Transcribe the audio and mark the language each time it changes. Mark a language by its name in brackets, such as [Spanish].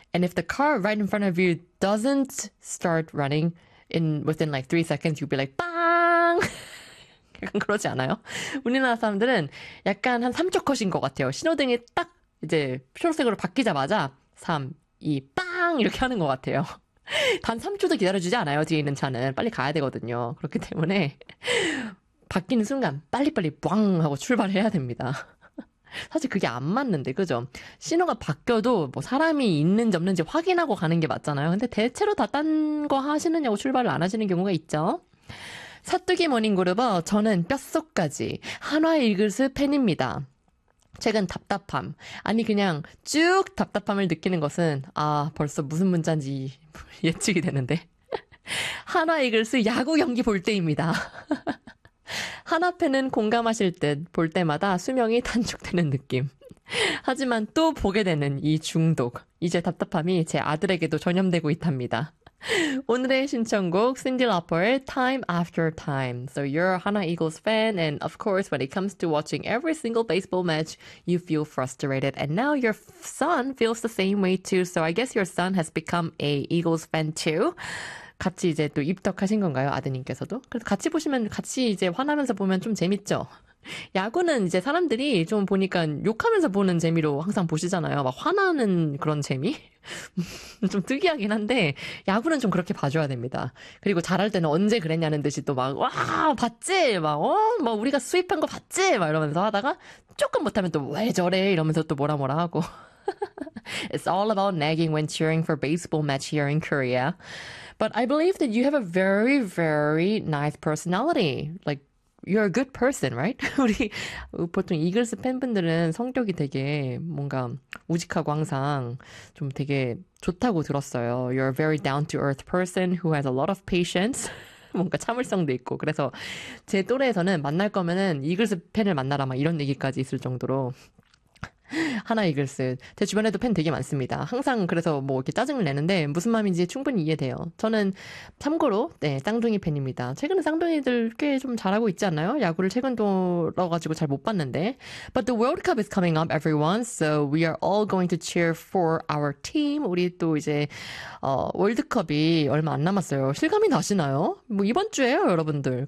[English] And if the car right in front of you doesn't start running in within like 3 seconds, you'll be like, bang! [Korean] 약간 그러지 않아요? 우리나라 사람들은 약간 한 3초 컷인 것 같아요. 신호등이 딱 이제 초록색으로 바뀌자마자 3, 2, 빵! 이렇게 하는 것 같아요. 단 3초도 기다려주지 않아요, 뒤에 있는 차는. 빨리 가야 되거든요. 그렇기 때문에 바뀌는 순간 빨리빨리 빵! 하고 출발해야 됩니다. 사실 그게 안 맞는데, 그죠? 신호가 바뀌어도 뭐 사람이 있는지 없는지 확인하고 가는 게 맞잖아요. 근데 대체로 다 딴 거 하시느냐고 출발을 안 하시는 경우가 있죠. 사뚜기 모닝그룹어, 저는 뼛속까지 한화 이글스 팬입니다. 최근 답답함, 아니 그냥 쭉 답답함을 느끼는 것은 아 벌써 무슨 문자인지 예측이 되는데 한화 이글스 야구 경기 볼 때입니다. 한화 팬은 공감하실 듯 볼 때마다 수명이 단축되는 느낌. 하지만 또 보게 되는 이 중독, 이제 답답함이 제 아들에게도 전염되고 있답니다. 오늘의 신청곡 Cindy Lauper의 Time After Time. [English] So you're a 한화 Eagles fan, and of course when it comes to watching every single baseball match, you feel frustrated, and now your son feels the same way too. So I guess your son has become a Eagles fan too. [Korean] 같이 이제 또 입덕하신 건가요, 아드님께서도? 그래서 같이 보시면, 같이 이제 화나면서 보면 좀 재밌죠. 야구는 이제 사람들이 좀 보니까 욕하면서 보는 재미로 항상 보시잖아요. 막 화나는 그런 재미? 좀 특이하긴 한데 야구는 좀 그렇게 봐줘야 됩니다. 그리고 잘할 때는 언제 그랬냐는 듯이 또 막 와 봤지? 막 어? 막 우리가 수입한 거 봤지? 막 이러면서 하다가 조금 못하면 또 왜 저래? 이러면서 또 뭐라 뭐라 하고. [English] It's all about nagging when cheering for baseball match here in Korea. But I believe that you have a very, very nice personality. Like, you're a good person, right? [Korean] 우리 보통 이글스 팬분들은 성격이 되게 뭔가 우직하고 항상 좀 되게 좋다고 들었어요. [English] You're a very down-to-earth person who has a lot of patience. [Korean] 뭔가 참을성도 있고. 그래서 제 또래에서는 만날 거면은 이글스 팬을 만나라 막 이런 얘기까지 있을 정도로 하나 이글스 제 주변에도 팬 되게 많습니다. 항상 그래서 뭐 이렇게 짜증을 내는데 무슨 마음인지 충분히 이해돼요. 저는 참고로 네 쌍둥이 팬입니다. 최근에 쌍둥이들 꽤 좀 잘하고 있지 않나요? 야구를 최근 돌아가지고 잘 못 봤는데. [English] But the World Cup is coming up, everyone. So we are all going to cheer for our team. [Korean] 우리 또 이제 월드컵이 얼마 안 남았어요. 실감이 나시나요? 뭐 이번 주에요, 여러분들.